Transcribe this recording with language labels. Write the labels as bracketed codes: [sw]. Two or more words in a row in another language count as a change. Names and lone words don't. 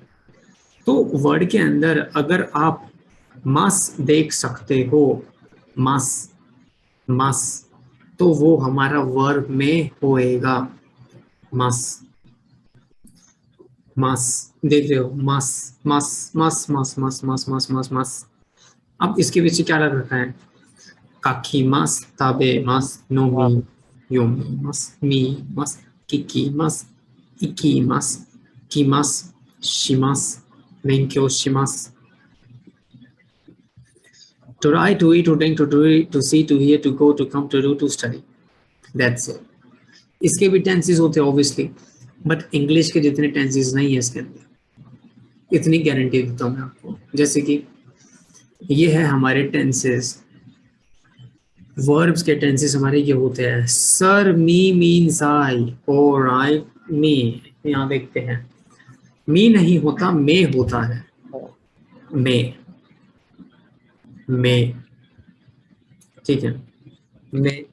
[hi] तो वर्ड के अंदर अगर आप मस देख सकते हो, [ja] ます ます, [hi] तो वो हमारा वर्ब में होएगा। [ja] ます ます, देख रहे हो, ます ます ます ます ます ます ます ます ます. [hi] अब इसके पीछे क्या लग रखा है, [ja] かき ます たべ ます のみ よみ ます み ます きき ます いき ます きます します べんきょう します. [en] To write, to eat, to drink, to do it, to see, to hear, to go, to come, to do, to study. That's it. [hi] इसके भी टेंसेस होते हैं [en] obviously, but English [hi] के जितने टेंसेस नहीं है इसके अंदर, इतनी गारंटी देता हूँ मैं आपको। जैसे कि ये है हमारे टेंसेस, वर्ब्स के टेंसेस हमारे ये होते हैं। सर [en] me means I, [hi] और [en] I me, [hi] यहाँ देखते हैं मी नहीं होता, मे होता है, मे मे, ठीक है मे।